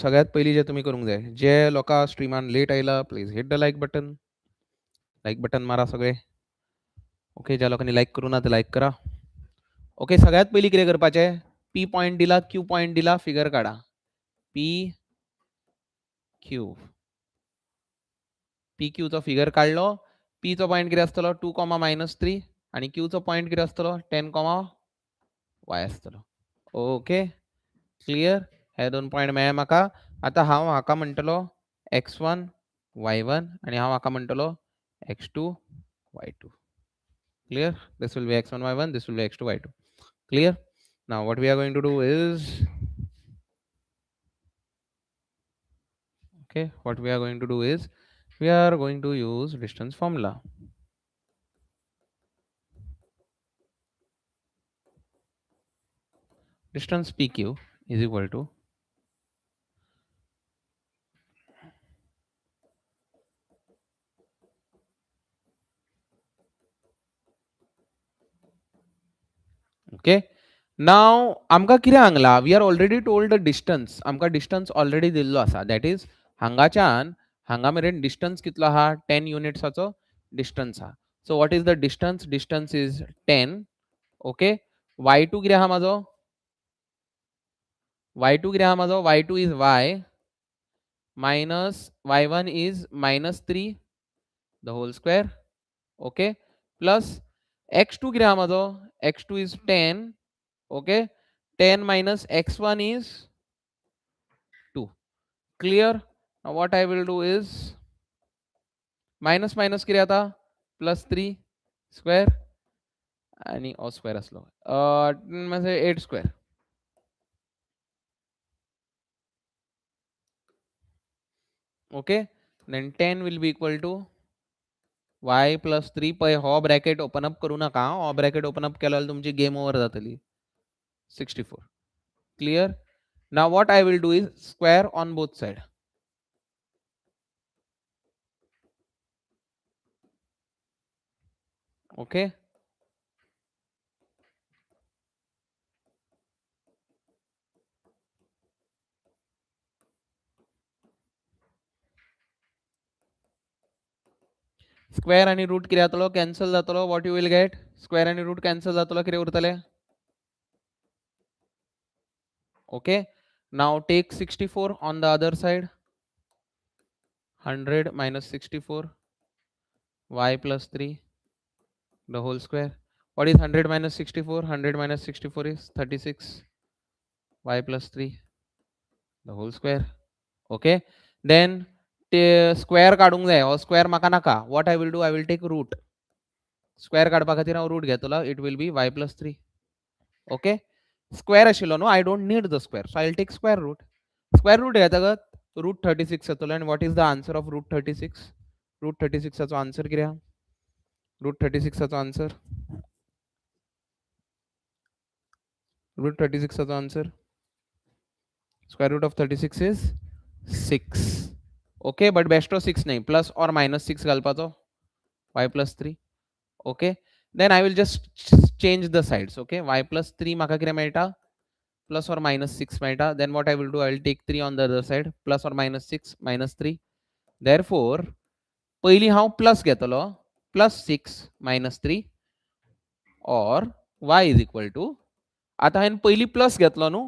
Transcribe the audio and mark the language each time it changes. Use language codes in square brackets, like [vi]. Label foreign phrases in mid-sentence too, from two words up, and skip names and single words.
[kok] सगळ्यात पयलीं जे तुम्ही करूंक जाय, जे लोकां स्ट्रिमान लेट आयला [en] please hit the like button. like button [kok] मारा सगळे. ओके, ज्या लोकांनी लाईक करू ना ते लाईक करा. ओके, सगळ्यात पयलीं कितें करपाचें, [en] P point [kok] दिला [en] Q point [kok] दिला फिगर काढा. पी क्यू पी क्यूचो फिगर काढलो. पीचो पॉइंट कितें आसतलो 2, -3 आणि क्यूचो पॉइंट कितें आसतलो 10, y आसतलो. [en] okay, clear. [kok] हे दोन पॉइंट मेळ्ळे म्हाका. आता हांव हाका म्हणटलो x1 y1 आणि हांव हाका म्हणटलो x2 y2. [en] Clear? This will be x1 y1, this will be x2 y2. Clear? Now what we are going to do is, okay, what we are going to do is we are going to use distance formula. Distance PQ is equal to okay. [kok] Now आमका कितें सांगला, [en] we are already told the distance. [kok] आमका [en] distance already [kok] दिल्लो आसा. That is हांगाच्यान हांगा मेरेन distance कितलो आहा 10 युनिट्साचो distance आहा. [en] So what is the distance? Distance is 10. Okay. [kok] y2 कितें आहा माझो, y2 कितें आहा माझो, [en] y2 is y minus y1 is minus 3 the whole square. Okay, plus x2 [kok] किती आहा माझो? [en] x2 is 10. Okay, 10 minus x1 is 2. Clear? Now what I will do is minus minus [kok] किती आता? [en] Plus 3 square [kok] आणि स्क्वेअर असलो म्हणजे 8 square. [en] Okay, then 10 will be equal to y plus 3 [kok] पै हो ब्रॅकेट ओपन अप करू नका. हो [en] bracket open up [kok] केल्यावर तुमची [en] game over [kok] जातली. [en] 64. Clear? Now what I will do is square on both side. Okay, square [kok] आणि रूट किती जातलो? कॅन्सल जातलो. [en] What you will get? [kok] Square आणि रूट कॅन्सल जातलो. किती उरतले? [en] Okay, now take 64 on the other side. 100 minus 64 y plus 3 the whole square. What is 100 minus 64? 100 minus 64 is 36 y plus 3 the whole square. Okay, then square [kok] काढूंक जाय. हो square म्हाका नाका. [en] What I will do, I will take root. [kok] Square काडपा खातीर हांव root घेतलो. [en] It will be y plus 3. [kok] Okay, square आशिल्लो न्हू. [en] I don't need the square, so I'll take square root. Square root [kok] घेतकच root 36 येतलो. [en] And what is the answer of root 36? [kok] Root 36 चा answer किती आहा? Root 36 चा answer. Root 36 चा answer. [en] Square root of 36 is 6. Okay, but best of 6 nahi, plus or minus 6 घालपाचो. Y plus 3. Okay, then I will just change the sides. Okay, y plus 3 [kok] म्हाका कितें मेळटा? [en] Plus or minus 6 [kok] मेळटा. [en] Then what I will do, I will take 3 on the other side. Plus or minus 6 minus 3. Therefore [kok] पयली हांव plus घेतलो. [en] Plus 6 minus 3 or y is equal to, [kok] आता हांवें पयली प्लस घेतलो न्हू.